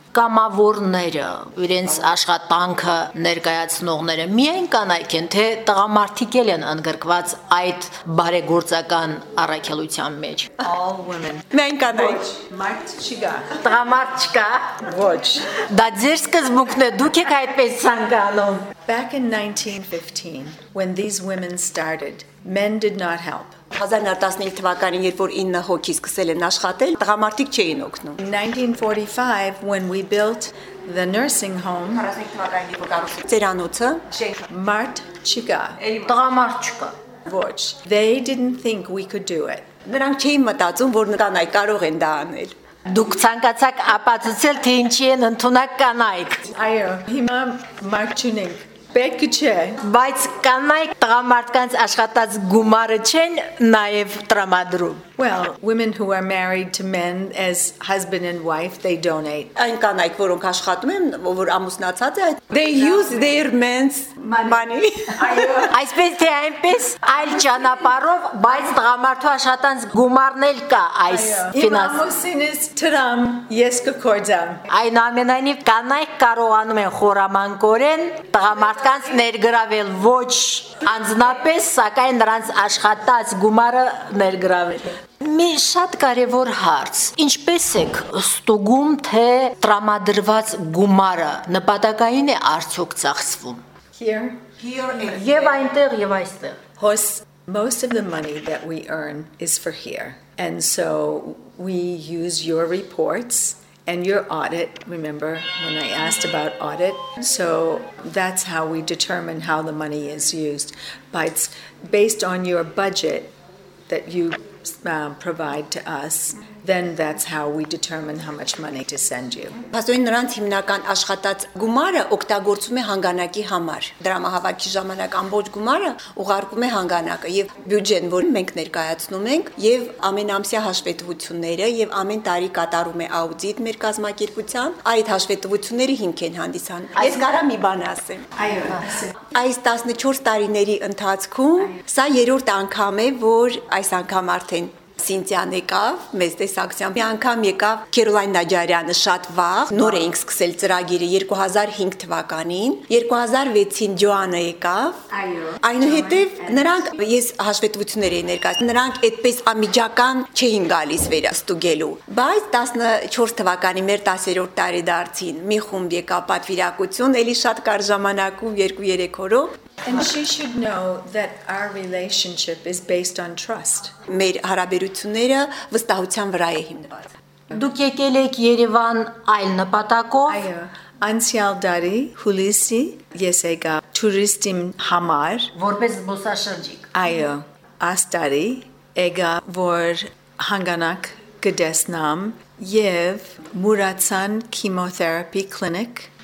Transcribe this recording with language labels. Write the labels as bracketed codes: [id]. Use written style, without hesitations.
[hy] կամավորները իրենց աշխատանքը ներկայացնողները միայն կանայք են թե տղամարդիկ են ընդգրկված այդ բարեգործական առաքելության մեջ [en] all women [hy] մենք կանայք մարդիկա տղամարդիկա ոչ դա ձեր սկզբունքն է դուք եք այդպես ցանկանում [en] back in 1915 when these women started men did not help [hy] 2017 թվականին երբ որ 9 հոգի սկսել են աշխատել, տղամարդիկ չէին օգնում։ [en] 1945 when we built the nursing home, [hy] ծերանոցը, մարդ չկա։ Տղամարդ չկա։ [en] Ոչ։ They didn't think we could do it։ [hy] Նրանք չէին մտածում, որ նրանք կարող են դա անել։ Դուք ցանկացաք ապացուցել, թե ինչի են ընդունակ կանայք։ Այո, հիմա մարդ չունենք։ Պետք չէ, բայց կանայք տղամարդկանց աշխատած գումարը չեն նաև տրամադրում։ [en] Well, women who are married to men as husband and wife, they donate. [hy] Այն կանայք, որոնք աշխատում են, որ ամուսնացած է, [en] they use their men's money. [hy] Այսպես թե այնպես այլ ճանապարհով, բայց տղամարդու աշխատած գումարն էլ կա այս ֆինանսը։ Ամուսինս տրամ, ես կկորձամ։ Այն ամենայնիվ կանայք կարողանում են խորամանկորեն տղամարդկանց ներգրավել ոչ անձնապես, սակայն նրանց աշխատած գումարը ներգրավել։ Մի շատ կարևոր հարց։ Ինչպես եք ստուգում, թե տրամադրված գումարը նպատակային է արդյոք ծախսվում։ Here. Եվ այնտեղ, եւ այստեղ։ [en] Hos most of the money that we earn is for here. And so we use your reports and your audit, remember when I asked about audit? So that's how we determine how the money is used. But it's based on your budget that you provide to us, then that's how we determine how much money to send you. [hy] Փաստորեն նրանց հիմնական աշխատած գումարը օգտագործվում է հանգանակի համար։ Դրամահավաքի ժամանակ ամբողջ գումարը ուղարկում է հանգանակը եւ բյուջեն, որ մենք ներկայացնում ենք, եւ ամենամսյա հաշվետվությունները եւ ամեն տարի կատարում է աուդիտ մեր կազմակերպության, այդ հաշվետվությունները հիմք են հանդիսան։ Ես կարա մի բան ասեմ։ Այո, այս 14 տարիների ընթացքում սա երրորդ անգամ է, որ այս անգամ արդեն Սինթիան եկավ, մեզ տեսակցիան։ Մի անգամ եկավ Քերոլայն Նաջարյանը շատ վաղ, նոր էինք սկսել ծրագիրը 2005 թվականին, 2006-ին Ջոաննա եկավ։ Այո։ Այնուհետև նրանք, ես հաշվետվություններ էի ներկայացնում, նրանք այդպես ամիջական չէին գալիս վերաստուգելու, բայց 14 թվականի մեր 10-րդ տարեդարձին մի խումբ եկավ պատվիրակություն, էլի շատ կար ժամանակով 2-3 օրով։ [en] And she should know that our relationship is based on trust. [hy] Մեր հարաբերությունները վստահության վրա է հիմնված։ Դուք եկել եք Երևան այլ նպատակով։ Այո։ Անցյալ տարի Հուլիսի ես եկա tourist-ին համար, որպես զբոսաշրջիկ։ Այո։ Այս տարի եկա, որ հանգանակ կդեսնամ եւ Մուրացան chemotherapy clinic